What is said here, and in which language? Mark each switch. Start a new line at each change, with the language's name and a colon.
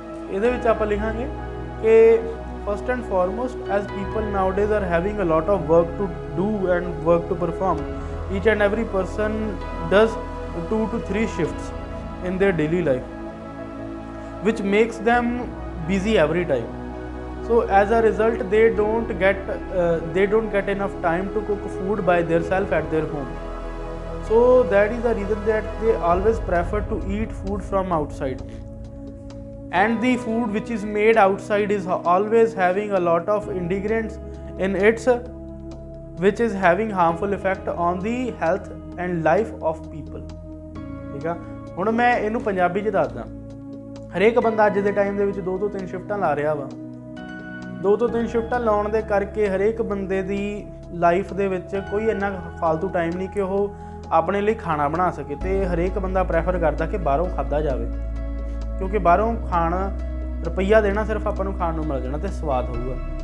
Punjabi: ਇਹਦੇ ਵਿੱਚ ਆਪਾਂ ਲਿਖਾਂਗੇ ਕਿ
English: First and foremost, as people nowadays are having a lot of work to do and work to perform, each and every person does 2 to 3 shifts in their daily life, which makes them busy every time. So as a result they don't get enough time to cook food by themselves at their home. So that is the reason that they always prefer to eat food from outside, and the food which is made outside is always having a lot of ingredients in it which is having harmful effect on the health and life of people,
Punjabi: ਠੀਕ ਆ। ਹੁਣ ਮੈਂ ਇਹਨੂੰ ਪੰਜਾਬੀ 'ਚ ਦੱਸਦਾ। ਹਰੇਕ ਬੰਦਾ ਅੱਜ ਦੇ ਟਾਈਮ ਦੇ ਵਿੱਚ 2 ਤੋਂ 3 ਸ਼ਿਫਟਾਂ ਲਾ ਰਿਹਾ ਵਾ। 2 ਤੋਂ 3 ਸ਼ਿਫਟਾਂ ਲਾਉਣ ਦੇ ਕਰਕੇ ਹਰੇਕ ਬੰਦੇ ਦੀ ਲਾਈਫ ਦੇ ਵਿੱਚ ਕੋਈ ਇੰਨਾ ਫਾਲਤੂ ਟਾਈਮ ਨਹੀਂ ਕਿ ਉਹ ਆਪਣੇ ਲਈ ਖਾਣਾ ਬਣਾ ਸਕੇ, ਤੇ ਹਰੇਕ ਬੰਦਾ ਪ੍ਰੈਫਰ ਕਰਦਾ ਕਿ ਬਾਹਰੋਂ ਖਾਧਾ ਜਾਵੇ, ਕਿਉਂਕਿ ਬਾਹਰੋਂ ਖਾਣਾ ਰੁਪਈਆ ਦੇਣਾ ਸਿਰਫ ਆਪਾਂ ਨੂੰ ਖਾਣ ਨੂੰ ਮਿਲ ਜਾਣਾ ਤੇ ਸਵਾਦ ਹੋਊਗਾ।